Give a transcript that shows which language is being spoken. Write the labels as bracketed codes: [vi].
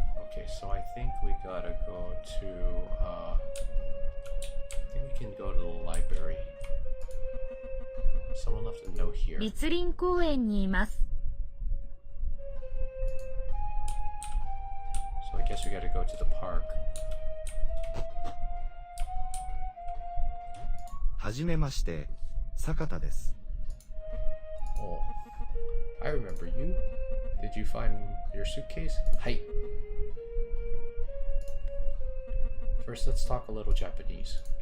[en] Okay, so I think we gotta go to I think we can go to the library. Someone left a note here. [ja] 栗林公園にいます。 [en] So I guess we gotta go to the park. [ja] はじめまして、坂田です。 [en] Oh, I remember you. Did you find your suitcase? Hi. First, let's talk a little Japanese.